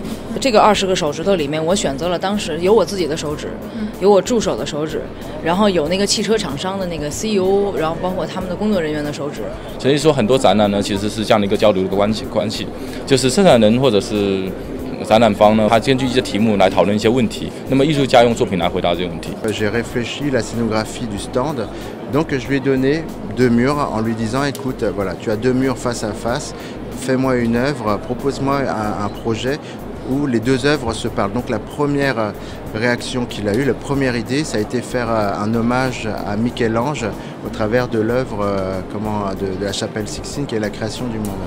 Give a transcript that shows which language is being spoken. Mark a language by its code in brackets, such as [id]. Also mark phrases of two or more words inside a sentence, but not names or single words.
[zh] 这个20个手指头里面，我选择了当时有我自己的手指，有我助手的手指，然后有那个汽车厂商的那个 CEO， 然后包括他们的工作人员的手指。所以说很多展览呢，其实是这样的一个交流的关系，就是生产人或者是 展览方呢，他根据一些题目来讨论一些问题，那么艺术家用作品来回答这些问题。 [fr] J'ai réfléchi la scénographie du stand, donc je lui ai donné 2 murs en lui disant écoute, voilà, tu as 2 murs face à face, fais-moi une œuvre, propose-moi un projet où les 2 œuvres se parlent. Donc la première réaction qu'il a eue, la première idée, ça a été faire un hommage à Michel-Ange au travers de l'œuvre de la chapelle Sixtine qui est la création du monde.